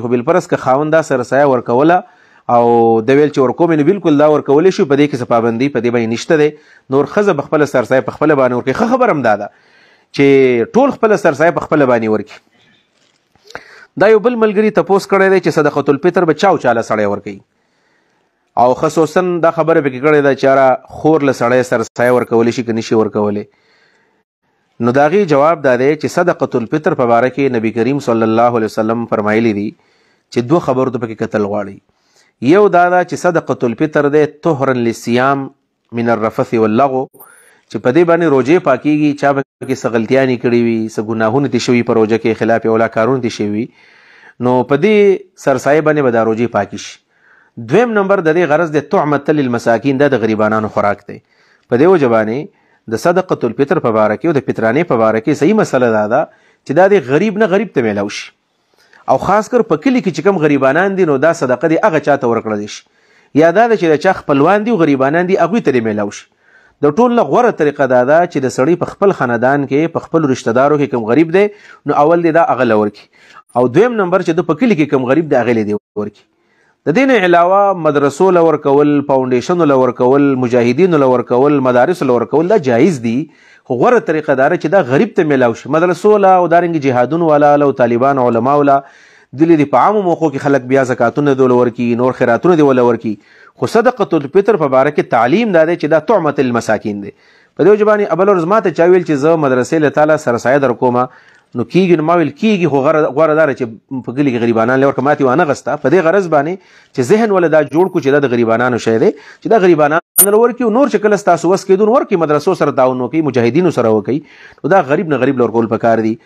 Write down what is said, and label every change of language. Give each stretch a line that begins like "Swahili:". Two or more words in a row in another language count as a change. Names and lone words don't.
Pashto: خو بالفرض که خاوند دا سرسایه ورکوله او د ویل چې ورکوم نو بالکل دا ورکولی شي، په دې کې څه پابندي په دې باندې نشته دی. نور ښځه به خپله سرسایه په خپله باندې ورکوي. ښه خبر هم دا ده چې ټول خپله سرسایه په خپله باندې ورکړي. دا یو بل ملګري تپوس کړی دی چې
Arabic: صدقة الفطر
Pashto: به چا او چاله سړی ورکوي، او خصوصا دا خبره پکې کړې ده چې یاره خور له سړی سرسایه ورکولی شي که نشي ورکولی. نو د هغې جواب دا دی چې
Arabic: صدقة الفطر
Pashto: په باره کې نبي کریم
Arabic: صلی الله علیه وسلم
Pashto: فرمایلی دي چې دوه خبرو ته پکې کتل غواړي. یو دا ده چې
Arabic: صدقة الفطر
Pashto: دی
Arabic: طهرا للصيام من الرفث واللغو،
Pashto: چې په دې باندې روجې پاکیږي، چا پکې څه غلطیانې کړي وي، څه ګناهونه دي شوي په روژه کې، خلاف اولا کارونه دي شوي، نو په دې سرسایه باندې به دا روجې پاکې شي. دویم نمبر د دې غرض د
Arabic: طعمة للمساکین،
Pashto: دا د غریبانانو خوراک دی. په دې وجه باندې د
Arabic: صدقة الفطر
Pashto: په باره کې او د فطرانې په باره کې صحیح مسله دا ده چې دا د غریب نه غریب ته میلاو شي، او خاص کر په کلي کې چې کوم غریبانان دي نو دا صدقه دی هغه چاته ورکړلی شي، یا دا ده چې د چا خپلوان دي او غریبانان دي هغوی ته دې میلاو شي. د ټول نه غوره طریقه دا ده چې د سړی په خپل خاندان کې په خپل رشته دارو کې کوم غریب دی نو اول دی دا هغه له ورکړي، او دویم نمبر چې د په کلي کې کوم غریب دی هغې له دې ورکړي. د دې نه علاوه مدرسو له ورکول، فاونډیشنو له ورکول، مجاهدینو له ورکول، مدارسو له ورکول دا جایز دي، خو غوره طریقه دا چې دا غریب ته میلاو شي. مدرسو له او دارنګې جهادونو والا له طالبان علماو له دلی دی په عامو موقعو کې خلک بیا زکاتونه دی ورکي، نور خیراتونه دی ورکي. خو
Arabic: صدقة الفطر
Pashto: په باره کې تعلیم دا دی چې دا
Arabic: طعمة للمساکین
Pashto: دی. په دې وجه باندې ابل ورځ ماته چا ویل چې زه مدرسې له تعالی سرسایه در کومه نو کېږي، نو ما ویل کېږي، خو غوره دا چې په کلي کې غریبانان له ورکه ماتې وانه غسته. په دې غرض باندې چې ذهن ولې دا جوړ کړو چې دا د غریبانانو شی دی، چې دا غریبانان له ورکي، او نور چې کله ستاسو وس کېدون ورکي، مدرسو سره تعاون وکړي، مجاهدینو سره وکړي، نو دا غریب نه غریب له ورکول پکار دي.